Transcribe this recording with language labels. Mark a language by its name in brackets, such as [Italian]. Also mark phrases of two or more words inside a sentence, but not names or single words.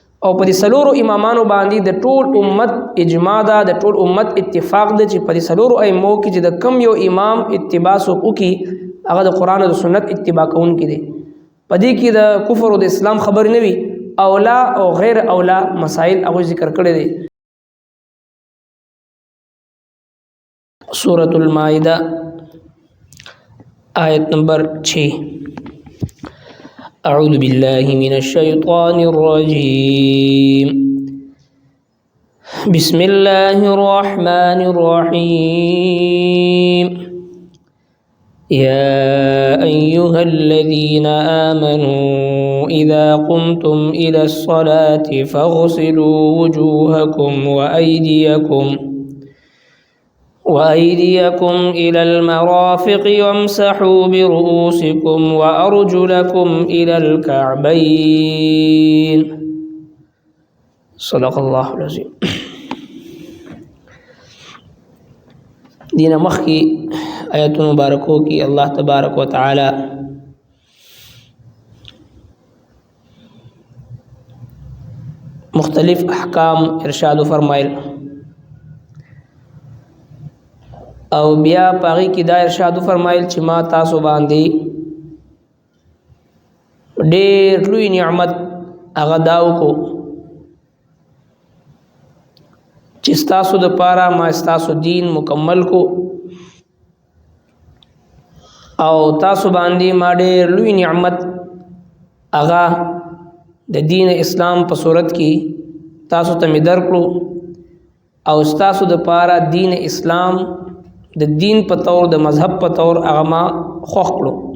[Pashto] او په دې سلورو امامانو باندې د ټول امت اجماع ده، د ټول امت اتفاق ده چې په دې سلورو ائمو کې چې د کم یو امام اتباع څوک وکړي هغه د قرآن او د سنت اتباع کوونکی دی. په دې کې د کفر او د اسلام خبرې نه وي، اولا او غیر اولا مسائل هغوی ذکر کړی دی. [Urdu] سورة المائدہ آیت نمبر 6. [Arabic] اعوذ باللہ من الشیطان الرجیم بسم اللہ الرحمن الرحیم یا ایہا الذین آمنوا اذا قمتم الى الصلاة فاغسلوا وجوہکم وأيديكم إلى المرافق وامسحوا برؤوسكم وأرجلكم إلى الكعبين. صدق الله العظيم. [Pashto] دین مخی [Urdu] آیت مبارکوں کی [Pashto] اللہ تبارک و تعالی مختلف احکام ارشاد فرمائل، او بیا پاغي کې دا ارشاد فرمایل چې ما تاسو باندې ډېر لوی نعمت هغه دا وکړو چې ستاسو دپاره ما ستاسو دین مکمل کو، او تاسو باندې ما ډېر لوی نعمت هغه د دین اسلام په صورت کې تاسو ته مې درکړو، او ستاسو دپاره دین اسلام د دین په طور د مذهب په طور هغه ما خوښ کړو.